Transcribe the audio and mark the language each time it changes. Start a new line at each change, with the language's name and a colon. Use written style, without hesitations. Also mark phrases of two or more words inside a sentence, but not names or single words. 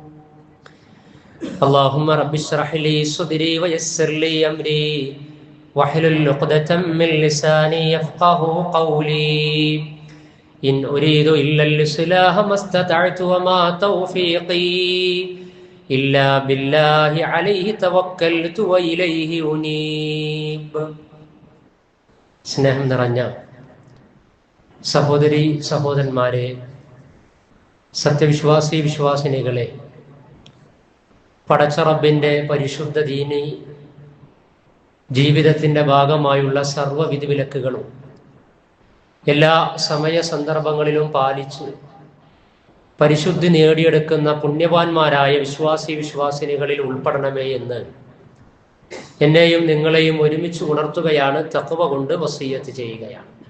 Arabic: اللهم رب اشرح لي صدري ويسر لي أمري واحلل عقدة من لساني يفقه قولي إن أريد إلا الإصلاح ما استطعت وما توفيقي إلا بالله عليه توكلت وإليه أنيب
Malayalam: സ്നേഹം നിറഞ്ഞ സഹോദരി സഹോദരന്മാരെ, സത്യവിശ്വാസി വിശ്വാസിനികളെ, പടച്ച റബ്ബിൻ്റെ പരിശുദ്ധ ദീനി ജീവിതത്തിൻ്റെ ഭാഗമായുള്ള സർവ്വ വിധിവിലക്കുകളും എല്ലാ സമയ സന്ദർഭങ്ങളിലും പാലിച്ച് പരിശുദ്ധി നേടിയെടുക്കുന്ന പുണ്യവാന്മാരായ വിശ്വാസി വിശ്വാസിനികളിൽ ഉൾപ്പെടണമേ എന്ന് എന്നെയും നിങ്ങളെയും ഒരുമിച്ച് ഉണർത്തുകയാണ്, തഖ്വ കൊണ്ട് വസിയ്യത്ത് ചെയ്യുകയാണ്.